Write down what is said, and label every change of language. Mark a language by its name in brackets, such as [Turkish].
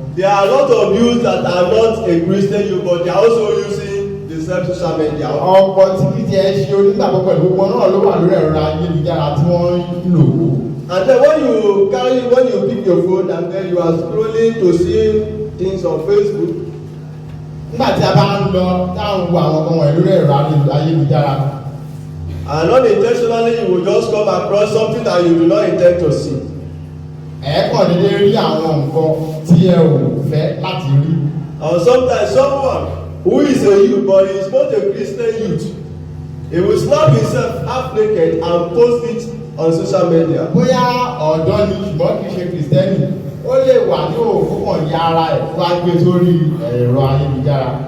[English] There are a lot of youth that are not a Christian youth, but they are also using the same social media. [Yoruba] Ọ̀pọ̀ tí kìí tiẹ̀ ṣe onígbàgbọ́ pẹ̀lú gbogbo náà ló wà lórí ẹ̀rọ ayélujára tí wọ́n ń lò ó. [English] And then when you pick your phone and then you are scrolling to see things on Facebook. [Yoruba] Nígbà tí a bá ń lọ dáhùn wo àwọn ọmọ ẹ̀ lórí ẹ̀rọ ayélujára. [English] And unintentionally you will just come across something that you do not intend to see. [Yoruba] Ẹ̀ẹ́kàn dédé rí àwọn nǹkan tí ẹ ò fẹ́ láti rí. [English] And sometimes someone who is a youth but he is not a Christian youth, he will snap himself half naked and post it on social media. [Yoruba] Bóyá ọ̀dọ́ ni ṣùgbọ́n kìí ṣe Kristẹni, ó lè wà ní òkúkàn ya ara ẹ̀ fún agbé sórí ẹ̀rọ ayélujára.